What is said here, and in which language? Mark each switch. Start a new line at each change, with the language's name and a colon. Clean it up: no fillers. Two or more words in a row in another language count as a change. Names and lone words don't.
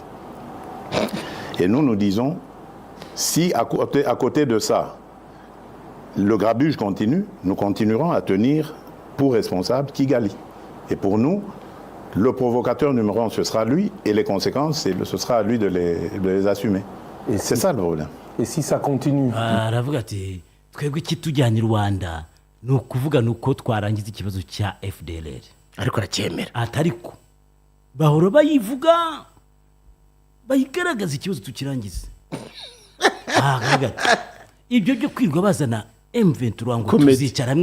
French: Et nous disons, si à côté de ça, le grabuge continue, nous continuerons à tenir pour responsable Kigali. Et pour nous, le provocateur numéro 1, ce sera lui, et les conséquences, ce sera à lui de les assumer. Et c'est ça le problème. Et si ça continue
Kinyarwanda: aravuga ati twebwe ikitujyana i Rwanda ni ukuvuga nuko twarangiza ikibazo cya FDLR ariko aracyemera atariko bahora bayivuga bayigaragaza ikibazo tukirangize ibyo byo kwirwa bazana M23 ngo tuzicara hamwe